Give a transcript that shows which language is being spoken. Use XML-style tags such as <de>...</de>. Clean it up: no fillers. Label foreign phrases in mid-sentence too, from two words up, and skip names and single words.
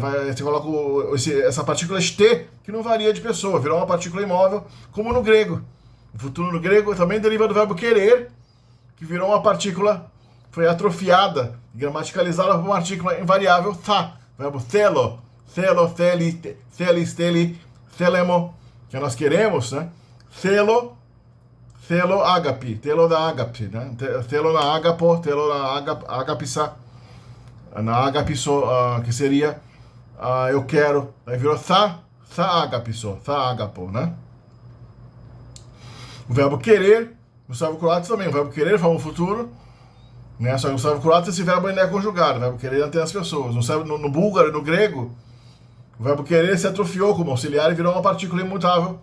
<pt>Você coloca essa partícula shte, que não varia de pessoa, virou uma partícula imóvel, como no grego. O futuro no grego também deriva do verbo querer, que virou uma partícula, foi atrofiada, gramaticalizada por uma partícula invariável, tha. Verbo</pt> <el>θέλω, θέλεις, θέλει, θέλουμε,</el> <pt>que nós queremos, né?</pt> <el>Θέλω αγάπη, θέλω δα αγάπη, né? Θέλω να αγαπώ, θέλω να αγαπήσα, να αγαπήσω,</el> <pt>que seria eu quero, aí virou</pt> <el>θα αγαπήσω, θα αγαπώ,</el> <pt>né? O verbo querer, no servo-croata também, o verbo querer forma o futuro, né? Só que no servo-croata esse verbo ainda é conjugado, o verbo querer tem as pessoas. No búlgaro e no grego, o verbo querer se atrofiou como auxiliar e virou uma partícula imutável.</pt>